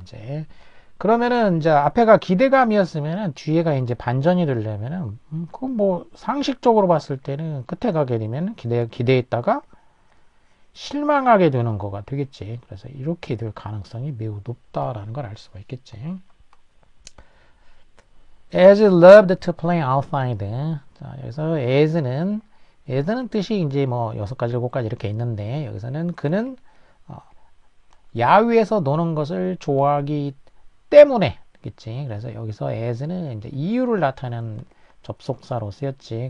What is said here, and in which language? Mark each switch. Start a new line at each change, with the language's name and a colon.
Korean: 이제 그러면은 이제 앞에가 기대감이었으면은 뒤에가 이제 반전이 되려면은 그 뭐 상식적으로 봤을 때는 끝에 가게 되면 기대했다가 실망하게 되는 거가 되겠지. 그래서 이렇게 될 가능성이 매우 높다라는 걸 알 수가 있겠지.
English: As loved to play outside.
Korean: 자, 여기서 as는 뜻이 이제 뭐 6가지, 7가지 이렇게 있는데 여기서는 그는 야외에서 노는 것을 좋아하기 때문에 겠지. 그래서 여기서 as는 이제 이유를 나타내는 접속사로 쓰였지.